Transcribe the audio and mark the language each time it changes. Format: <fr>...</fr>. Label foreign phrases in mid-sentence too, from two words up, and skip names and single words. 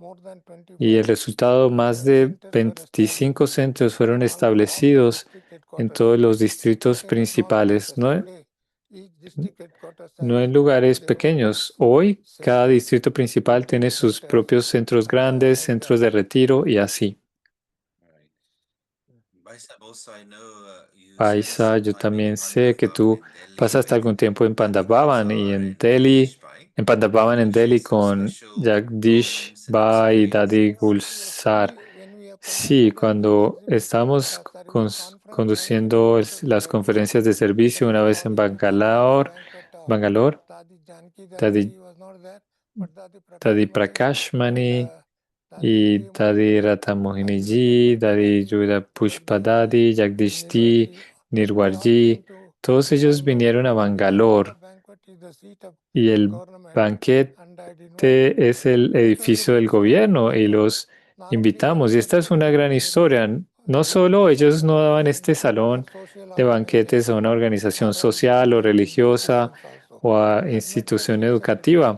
<es>Y el resultado, más de 25 centros fueron establecidos en todos los distritos principales, no en lugares pequeños. Hoy, cada distrito principal tiene sus propios centros grandes, centros de retiro y así.</es> <en>Right. Vaisab, also I know you spent Paisa, some</en> <es>yo</es> <en>time in</en> <es>también sé que Pandavav tú</es> <en>in Delhi</en> <es>pasaste</es> <en>with</en> <es>algún tiempo en Dadi Pandavan y Gulzar en</es> <en>and Delhi, Jagdish Pai.</en> <es>en Pandavan</es> <en>You</en> <es>en</es> <en>shared Delhi some</en> <es>con</es> <en>special Jagdish moments and</en> <es>Bhai y Dadi</es> <en>experiences.</en> <es>Gulsar. Sí, cuando estábamos conduciendo las conferencias de servicio una vez en Bangalore, Dadi, Dadi Prakash Mani y Dadi Radha Mohini Ji, Dadi Juda Pushpa Dadi, Jagdish Ji, Nirwar Ji, todos ellos vinieron a Bangalore y el banquete es el edificio del gobierno y los invitamos. Y esta es una gran historia. No solo ellos no daban este salón de banquetes a una organización social o religiosa o a institución educativa.</es>